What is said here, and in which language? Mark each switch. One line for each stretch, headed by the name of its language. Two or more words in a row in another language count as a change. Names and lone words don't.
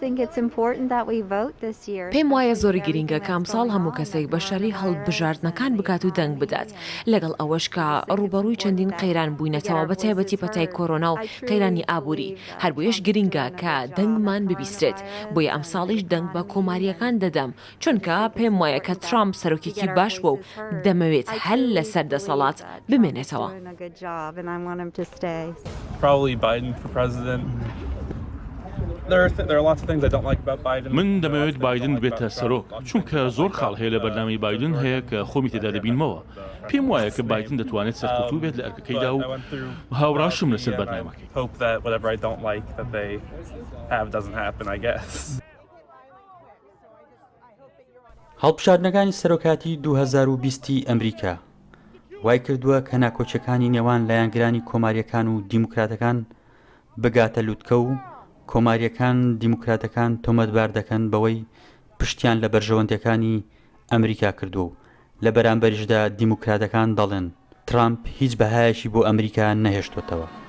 Central Kurdish: پێم وایە زۆری گرینگە کام ساڵ هەموو کەسێک بە شەڕی هەڵبژاردنەکان بکات و دەنگ بدات لەگەڵ ئەوەش کە ڕوبەڕووی چەندین قەیران بووینەتەوە بە تایبەتی پەتای کۆرۆنا و قەیرانی ئابووری هەر بۆیەش گرینگە کە دەنگمان ببیسترێت بۆیە ئەم ساڵیش دەنگ بە کۆماریەکان دەدەم چونکە پێم وایە کە ترامپ سەرۆکێکی باش بوو و دەمەوێت هەل لەسەر دەسەڵات بمێنێتەوە.
English: Probably Biden for president. There are lots of things I don't like about Biden.
Central Kurdish: من دەمەوێت بایدن بێتە سەرۆک چونکە زۆر خاڵ هەیە لە بەرنامەی بایدن هەیە کە خۆمی تێدا دەبینمەوە پێم وایە کە بایدن دەتوانێت سەرکەوتوو بێت لە ئەرکەکەیدا و هاوڕاشم لەسەر بەرنامەکەی.
English: Hope that whatever I don't like that they have doesn't happen, I guess.
Central Kurdish: هەڵبژاردنەکانی سەرۆکاتی 2020 ئەمریکا وای کردووە کە ناکۆچەکانی نێوان لایەنگرانی کۆماریەکان و دیموکراتەکان بگاتە لووتکە و کۆماریەکان دیموکراتەکان تۆمەتبار دەکەن بەوەی پشتیان لە بەرژەوەندەکانی ئەمریکا کردو و لە بەرامبەریشدا دیموکراتەکان دەڵێن ترامپ هیچ بەهایەشی بۆ ئەمریکا نەهێشتوتەوە.